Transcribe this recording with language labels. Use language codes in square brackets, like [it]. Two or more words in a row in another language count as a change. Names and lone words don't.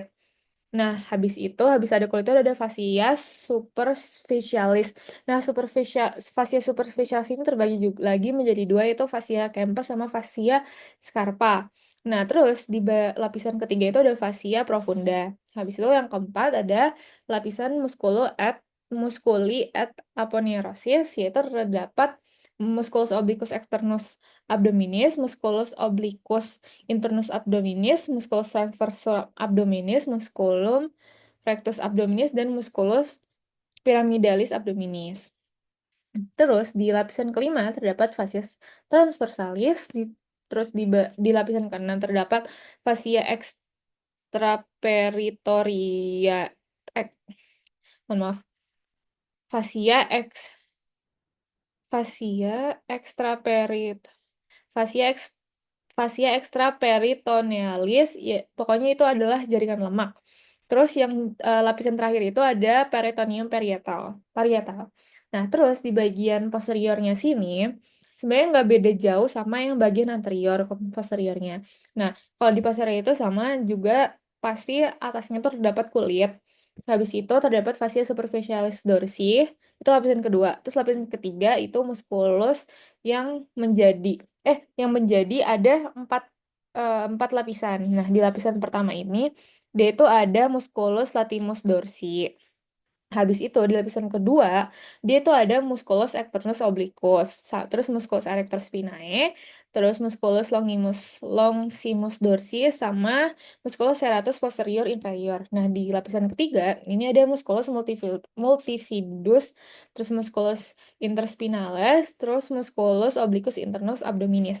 [id] Nah, habis ada kulit itu ada fasia superficialis. Nah, fasia superficialis ini terbagi juga lagi menjadi dua, yaitu fasia Kemper sama fasia scarpa. Nah, terus di lapisan ketiga itu ada fasia profunda. Habis itu yang keempat ada lapisan musculi et aponeurosis, yaitu terdapat musculus obliquus externus abdominis, musculus obliquus internus abdominis, musculus transversus abdominis, musculum rectus abdominis, dan musculus pyramidalis abdominis. Terus di lapisan kelima terdapat facies transversalis, terus di lapisan keenam terdapat fascia extraperitoria, eh, mohon maaf, fascia ex fascia extraperit fascia ex fascia extraperitonealis, ya pokoknya itu adalah jaringan lemak. Terus yang lapisan terakhir itu ada peritoneum parietal. Nah, terus di bagian posteriornya sini sebenarnya nggak beda jauh sama yang bagian anterior ke posteriornya. Nah, kalau di posterior itu sama juga, pasti atasnya tuh terdapat kulit. Habis itu terdapat fascia superficialis dorsi, itu lapisan kedua. Terus lapisan ketiga itu musculus yang menjadi ada 4 4 lapisan. Nah, di lapisan pertama ini, dia itu ada musculus latimus dorsi. Habis itu di lapisan kedua, dia itu ada musculus externus obliquus, terus musculus erector spinae, terus musculus longissimus dorsi, sama musculus serratus posterior inferior. Nah, di lapisan ketiga, ini ada musculus multifidus, terus musculus interspinalis, terus musculus obliquus internus abdominis.